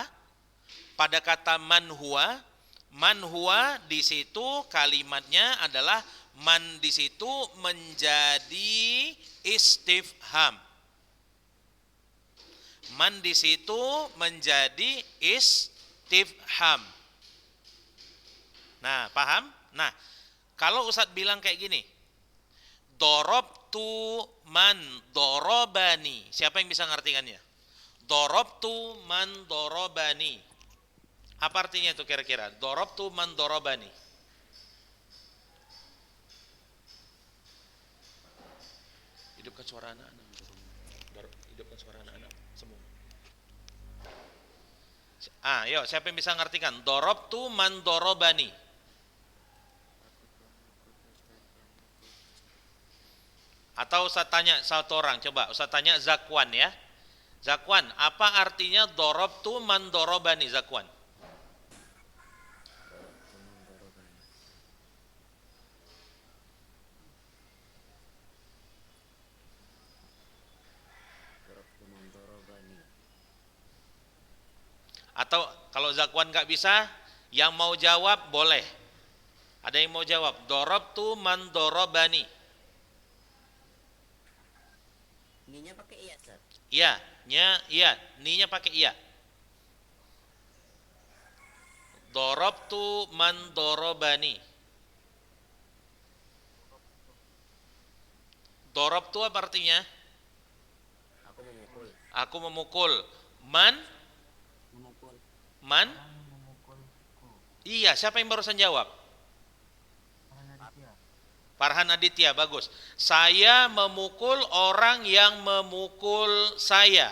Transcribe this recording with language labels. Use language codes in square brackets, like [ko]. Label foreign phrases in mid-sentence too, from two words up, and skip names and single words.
[id] Pada kata [ar] من هو [id] di situ kalimatnya adalah man di situ menjadi istifham. Man di situ menjadi istifham. Nah, paham? Nah, kalau Ustadz bilang kayak gini, [ar] ضربت من ضربني. [id] Siapa yang bisa ngartikannya? [ar] ضربت من ضربني. [id] Apa artinya itu kira-kira? [ar] ضربت من ضربني. [id] Hidupkan suara anak-anak. Hidupkan suara anak-anak semua. Yuk, siapa yang bisa ngartikan? [ar] ضربت من ضربني. [id] Atau saya tanya satu orang, coba saya tanya Zakwan ya. Zakwan, apa artinya [ar] ضربت من ضربني, [id] Zakwan? Atau kalau Zakwan nggak bisa, yang mau jawab boleh. Ada yang mau jawab? [ar] ضربت من ضربني. [id] Ninya pakai iya, Ustaz. Iya, ninya pakai iya. [ar] ضربت من ضربني. [id] Dorobtu apa artinya? Aku memukul. Aku memukul. Man? Memukul. Man? Iya, siapa yang barusan jawab? Farhan Aditya, bagus. Saya memukul orang yang memukul saya.